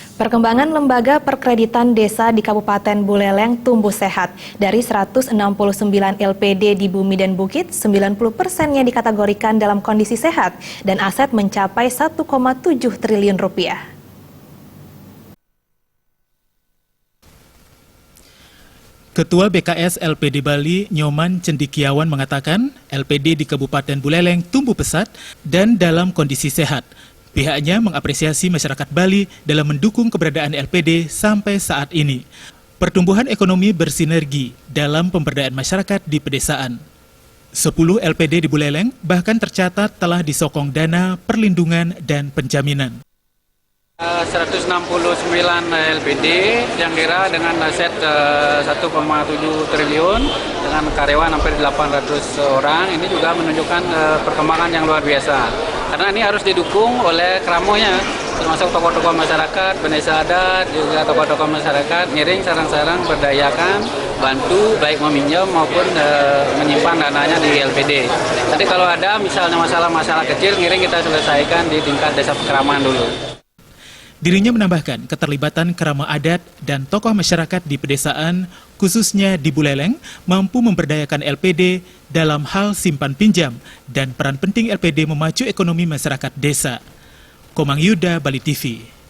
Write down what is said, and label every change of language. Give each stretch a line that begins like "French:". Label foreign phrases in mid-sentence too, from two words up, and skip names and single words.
Indonesian: Perkembangan lembaga perkreditan desa di Kabupaten Buleleng tumbuh sehat. Dari 169 LPD di Bumi dan Bukit, 90%-nya dikategorikan dalam kondisi sehat dan aset mencapai 1,7 triliun rupiah. Ketua BKS LPD Bali, Nyoman Cendikiawan mengatakan, LPD di Kabupaten Buleleng tumbuh pesat dan dalam kondisi sehat. Pihaknya mengapresiasi masyarakat Bali dalam mendukung keberadaan LPD sampai saat ini. Pertumbuhan ekonomi bersinergi dalam pemberdayaan masyarakat di pedesaan. 10 LPD di Buleleng bahkan tercatat telah disokong dana, perlindungan, dan penjaminan. 169 LPD yang kira dengan aset 1,7 triliun dengan karyawan hampir 800 orang. Ini juga menunjukkan perkembangan yang luar biasa. Karena ini harus didukung oleh keramonya, termasuk tokoh-tokoh masyarakat, pendesa adat, juga tokoh-tokoh masyarakat, ngiring sarang-sarang berdayakan, bantu baik meminjam maupun menyimpan dananya di LPD. Nanti kalau ada misalnya masalah-masalah kecil, ngiring kita selesaikan di tingkat desa kekraman dulu. Dirinya menambahkan keterlibatan kerama adat dan tokoh masyarakat di pedesaan, khususnya di Buleleng, mampu memberdayakan LPD dalam hal simpan pinjam dan peran penting LPD memacu ekonomi masyarakat desa. Komang Yuda, Bali TV.